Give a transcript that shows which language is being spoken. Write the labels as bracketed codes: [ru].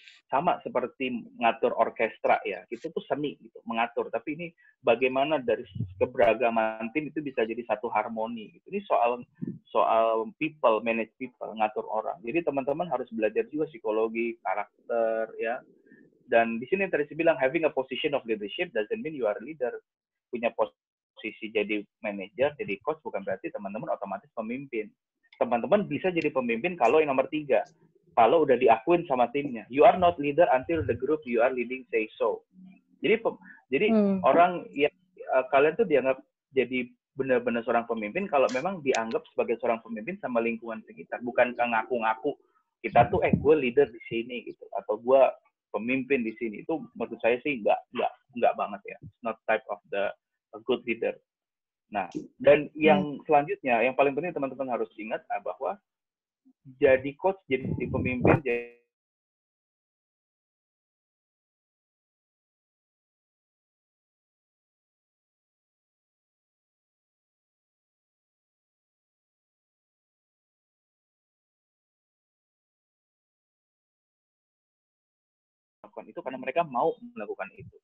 [id] Sama seperti ngatur orkestra ya, itu tuh seni gitu, mengatur. Tapi ini bagaimana dari keberagaman tim itu bisa jadi satu harmoni gitu. Ini soal people, [en] manage people, [id] ngatur orang. Jadi teman-teman harus belajar juga psikologi, karakter ya. Dan di sini tadi saya bilang, [en] having a position of leadership doesn't mean you are a leader. [id] Punya posisi jadi manager, jadi coach, bukan berarti teman-teman otomatis pemimpin. Teman-teman bisa jadi pemimpin kalau yang nomor 3, kalau udah diakuin sama timnya. [en] You are not leader until the group you are leading say so. [id] Jadi orang yang kalian tuh dianggap jadi benar-benar seorang pemimpin kalau memang dianggap sebagai seorang pemimpin sama lingkungan sekitar, bukan ngaku-ngaku kita tuh gue leader di sini gitu, atau gue pemimpin di sini. Itu menurut saya sih nggak banget ya. [en] It's not type of the a good leader. [id] Nah, dan yang selanjutnya, yang paling penting teman-teman harus ingat bahwa jadi coach, jadi pemimpin, jadi melakukan itu karena mereka mau melakukan itu.